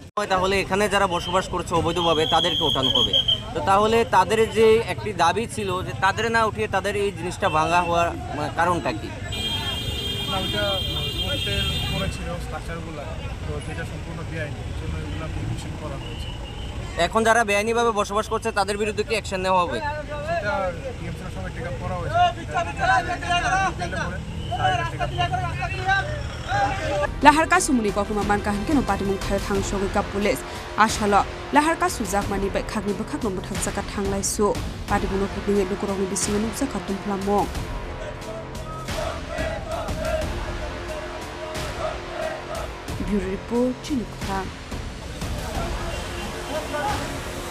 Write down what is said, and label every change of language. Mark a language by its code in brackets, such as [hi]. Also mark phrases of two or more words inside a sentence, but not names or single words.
[bn] তাহলে এখানে যারা বসবাস করছে অবৈধভাবে তাদেরকে ওঠানো হবে তো তাহলে তাদের যে একটি দাবি ছিল যে তাদের না উঠিয়ে তাদের এই জিনিসটা ভাঙা হওয়ার কারণটা কি এখন যারা বেআইনিভাবে বসবাস করছে তাদের বিরুদ্ধে কি অ্যাকশন নেওয়া হবে [trp] Lahar kasu muni kokuma man kahan keno patimung thar thang shogi ka police ashalo lahar kasu jakmani bai khagni bakhak no muthak jaka thanglai su patimuno khukni lukurong ni bisinga nuksa khatum phlamong [en] Bureau Report [trp] Chinikha